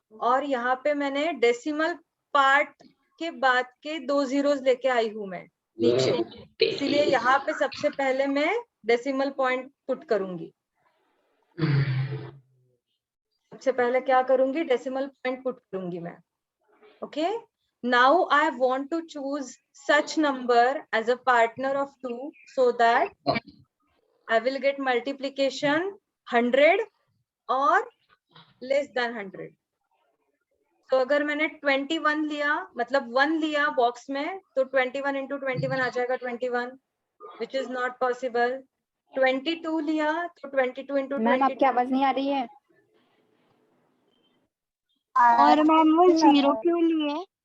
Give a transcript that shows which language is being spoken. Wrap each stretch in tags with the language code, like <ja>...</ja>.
<hi>और यहाँ पे मैंने डेसिमल पार्ट के बाद के 2 zeros लेके आई हूँ मैं नीचे, इसीलिए यहाँ पे सबसे पहले मैं डेसिमल पॉइंट पुट करूंगी। सबसे पहले क्या करूंगी, डेसिमल पॉइंट पुट करूंगी मैं।</hi> <en>Okay now I want to choose such number as a partner of 2 so that I will get multiplication 100 or less than 100.</en> <hi>तो अगर मैंने 21 लिया, मतलब 1 लिया बॉक्स में, तो 21 into 21 आ जाएगा 21,</hi> <en>which is not possible.</en> <hi>22 लिया तो 22 into 22। मैम आपकी आवाज नहीं आ रही है। और मैम वो 0 क्यों लिए?</hi>